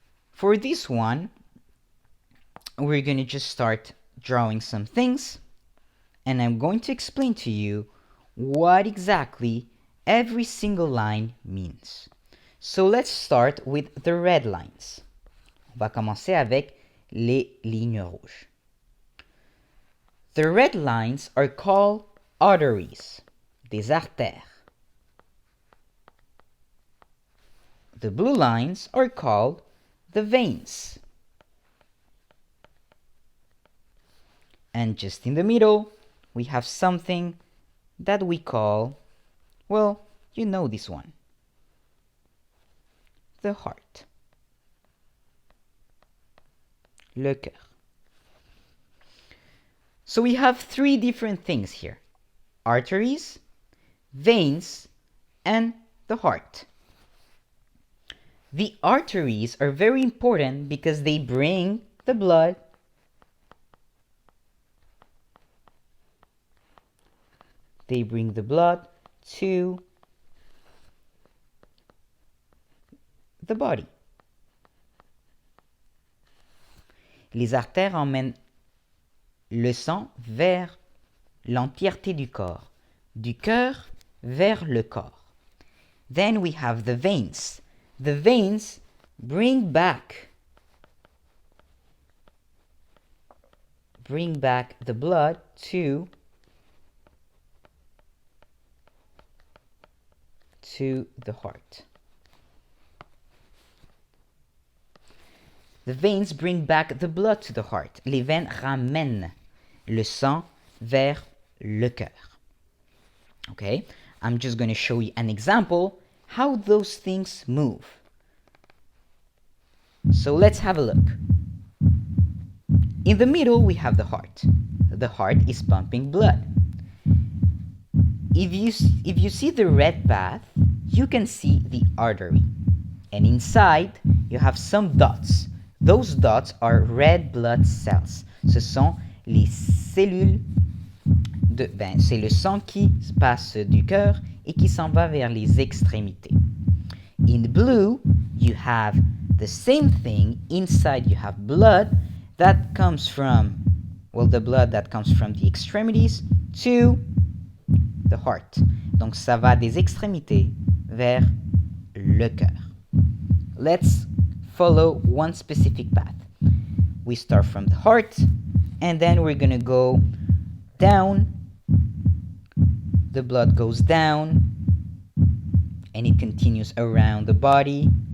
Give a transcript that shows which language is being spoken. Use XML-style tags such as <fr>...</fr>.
<en>For this one, we're going to just start drawing some things, and I'm going to explain to you what exactly every single line means. So let's start with the red lines.</en> <fr>On va commencer avec les lignes rouges.</fr> <en>The red lines are called arteries, des artères. The blue lines are called the veins. And just in the middle, we have something that we call, well, you know this one, the heart.</en> <fr>Le cœur.</fr> <en>So we have 3 different things here: arteries, veins, and the heart. The arteries are very important because they bring the blood to the body.</en> <fr>Les artères emmènent le sang vers l'entièreté du corps, du cœur vers le corps.</fr> <en>Then we have the veins. The veins bring back bring back the blood to the heart. The veins bring back the blood to the heart.</en> <fr>Les veines ramènent le sang vers le cœur.</fr> <en>Okay, I'm just going to show you an example how those things move. So let's have a look. In the middle, we have the heart. The heart is pumping blood. If you see the red path, you can see the artery. And inside, you have some dots. Those dots are red blood cells.</en> <fr>Ce sont les cellules c'est le sang qui passe du cœur et qui s'en va vers les extrémités.</fr> <en>In blue, you have the same thing. Inside, you have blood that comes from, well, the blood that comes from the extremities to the heart.</en> <fr>Donc, ça va des extrémités vers le cœur.</fr> <en>Let's follow one specific path. We start from the heart, and then we're going to go down. The blood goes down, and it continues around the body.</en>